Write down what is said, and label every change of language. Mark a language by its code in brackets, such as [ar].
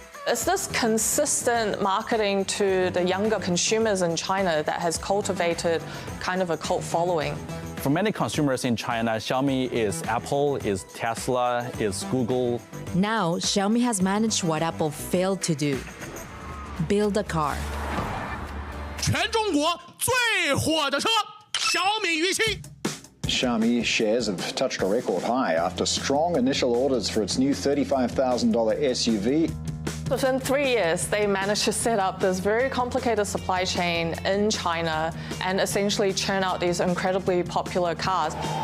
[en] It's this consistent marketing to the younger consumers in China that has cultivated kind of a cult following. For many consumers in China, Xiaomi is Apple, is Tesla, is Google. Now, Xiaomi has managed what Apple failed to do: build a car. [zh] 全中国最火的车，小米与其。 [en] Xiaomi shares have touched a record high after strong initial orders for its new $35,000 SUV. Within 3 years, they managed to set up this very complicated supply chain in China and essentially churn out these incredibly popular cars.